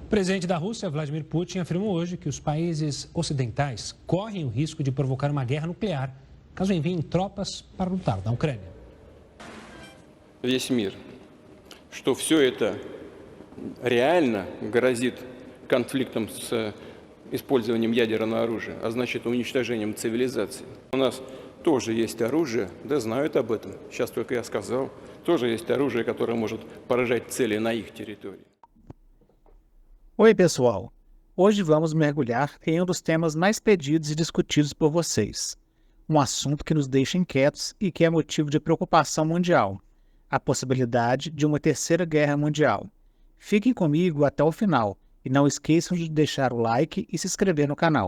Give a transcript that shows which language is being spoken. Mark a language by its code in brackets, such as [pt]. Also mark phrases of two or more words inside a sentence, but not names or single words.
[pt] O presidente da Rússia, Vladimir Putin, afirmou hoje que os países ocidentais correm o risco de provocar uma guerra nuclear caso enviem tropas para lutar na Ucrânia. [ru] Весь мир, что все это реально грозит конфликтом с использованием ядерного оружия, а значит уничтожением цивилизации. У нас тоже есть оружие, да знают об этом, сейчас только я сказал, тоже есть оружие, которое может поражать цели на их территории. [pt] Oi, pessoal! Hoje vamos mergulhar em um dos temas mais pedidos e discutidos por vocês. Um assunto que nos deixa inquietos e que é motivo de preocupação mundial: a possibilidade de uma terceira guerra mundial. Fiquem comigo até o final e não esqueçam de deixar o like e se inscrever no canal.